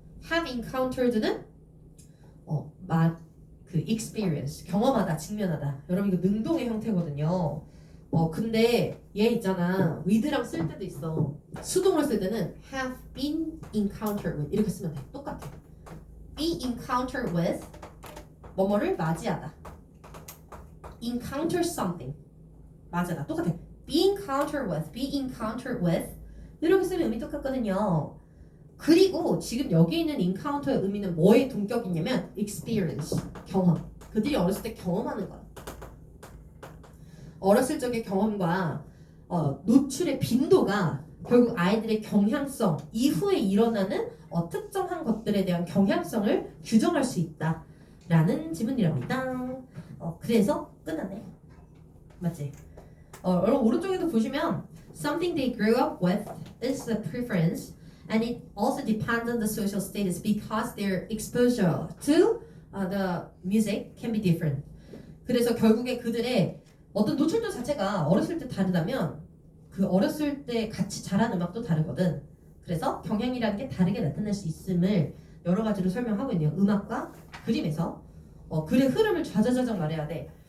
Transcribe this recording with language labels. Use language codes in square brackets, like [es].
[ko] have encountered는 그 experience 경험하다, 직면하다. 여러분 이거 능동의 형태거든요. 근데 얘 있잖아. with랑 쓸 때도 있어. 수동으로 쓸 때는 [en] have been encountered with [ko] 이렇게 쓰면 돼. 똑같아. [en] be encountered with [ko] 뭐뭐를 맞이하다. [en] encounter something [ko] 맞아다. 똑같아. [en] be encountered with [ko] 이렇게 쓰면 의미 똑같거든요. 그리고 지금 여기 있는 encounter의 의미는 뭐의 동격이냐면 experience, 경험. 그들이 어렸을 때 경험하는 거야. 어렸을 적의 경험과 노출의 빈도가 결국 아이들의 경향성, 이후에 일어나는 특정한 것들에 대한 경향성을 규정할 수 있다라는 지문이라고 합니다. 그래서 끝났네. 맞지? 여러분 오른쪽에도 보시면 [en] something they grew up with is a preference and it also depends on the social status because their exposure to the music can be different. [ko] 그래서 결국에 그들의 어떤 노출도 자체가 어렸을 때 다르다면 그 어렸을 때 같이 자란 음악도 다르거든. 그래서 경향이라는 게 다르게 나타날 수 있음을 여러 가지로 설명하고 있네요. 음악과 그림에서 글의 흐름을 좌자자작 말해야 돼.